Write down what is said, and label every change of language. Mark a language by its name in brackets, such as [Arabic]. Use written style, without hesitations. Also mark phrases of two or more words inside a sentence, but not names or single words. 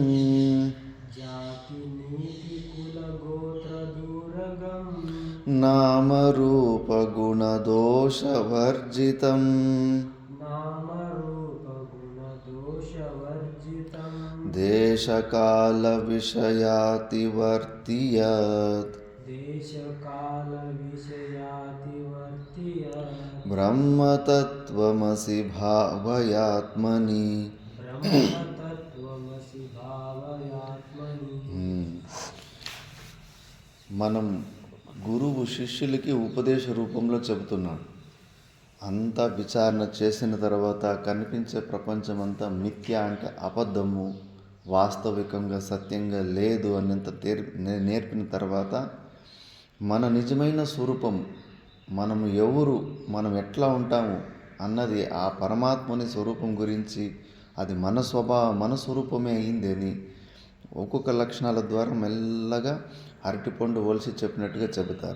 [Sanskrit] ನಾಮ ರೂಪ ಗುಣ ದೋಷ ವರ್ಜಿತಂ ದೇಶ ಕಾಲ ವಿಷಯಾತಿ ವರ್ತಿಯತ್ ಬ್ರಹ್ಮ ತತ್ವಮಸಿ ಭಾವಯಾತ್ಮನಿ. [Telugu] మనం గురువు శిష్యులకి ఉపదేశ రూపంలో చెబుతున్నాడు. అంతా విచారణ చేసిన తర్వాత కనిపించే ప్రపంచం అంతా మిథ్య, అంటే అబద్ధము, వాస్తవికంగా సత్యంగా లేదు అన్నంత నేర్పిన తర్వాత మన నిజమైన స్వరూపం, మనము ఎవరు, మనం ఎట్లా ఉంటాము అన్నది ఆ పరమాత్మని స్వరూపం గురించి, అది మన స్వరూపమే అయింది అని ఒక్కొక్క లక్షణాల ద్వారా మెల్లగా అరటిపండు ఒలిసి చెప్పినట్టుగా చెబుతారు.